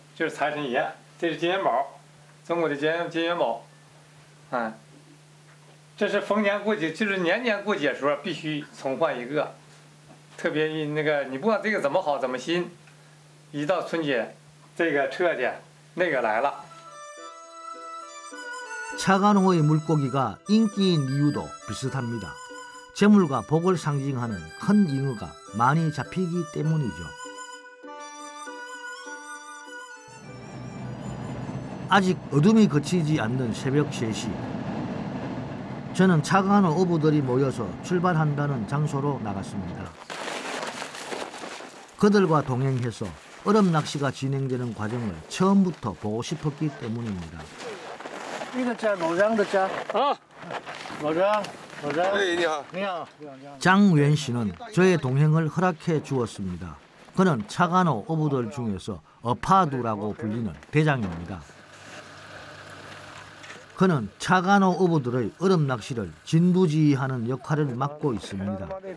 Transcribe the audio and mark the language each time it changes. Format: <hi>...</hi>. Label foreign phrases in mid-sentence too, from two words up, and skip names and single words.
<zh>就是财神爷，这是金元宝，中国的金元宝，哎，这是逢年过节，就是年年过节时候必须重换一个，特别那个你不管这个怎么好怎么新。一到春节，这个撤去，那个来了。</zh> <ko>차간호의 물고기가 인기인 이유도 비슷합니다. 재물과 복을 상징하는 큰 잉어가 많이 잡히기 때문이죠. 아직 어둠이 그치지 않는 새벽 3시. 저는 차간호 어부들이 모여서 출발한다는 장소로 나갔습니다. 그들과 동행해서 얼음 낚시가 진행되는 과정을 처음부터 보고 싶었기 때문입니다. 이거 짜 노장도 짜.</ko> <zh>老张，老张，哎，你好。你好。</zh> <ko>장웬 씨는 저의 동행을 허락해 주었습니다. 그는 차가노 어부들 중에서 어파두라고 불리는 대장입니다. 그는 차가노 어부들의 얼음 낚시를 진두지휘하는 역할을 맡고 있습니다.</ko>